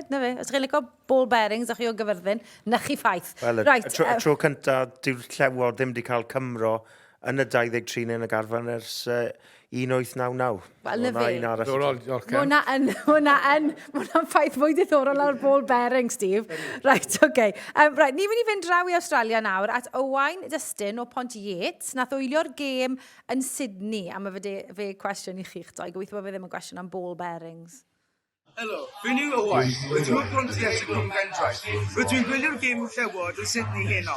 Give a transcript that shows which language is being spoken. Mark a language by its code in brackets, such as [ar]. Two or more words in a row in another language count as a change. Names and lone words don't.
[cy] Os chi'n licio [en] ball bearings [cy] a chi o gyfyrddin, na chi ffaith. Wel, y tro cyntaf, dyw'r Llewod ddim wedi cael Cymro yn y 23 yn y garfan ers 1899. Wel, na fe. Hwna'n ffaith fwy diddorol ar [en] ball bearing, [cy] Steve. Right, oce. Ni'n mynd i fynd draw i Australia nawr at Owain Dustin o Pont Yates. Nath wylio'r gêm yn Sydney. A mae fe cwestiwn i chi'ch doi. Gobeithio bod fe ddim yn cwestiwn am [en] ball bearings. [cy] Helo, fi'n yw Owain. Rydw i'n Pont Yates yn Cwm Gentraeth. Rydw i'n gwylio'r gêm Llewod yn Sydney heno.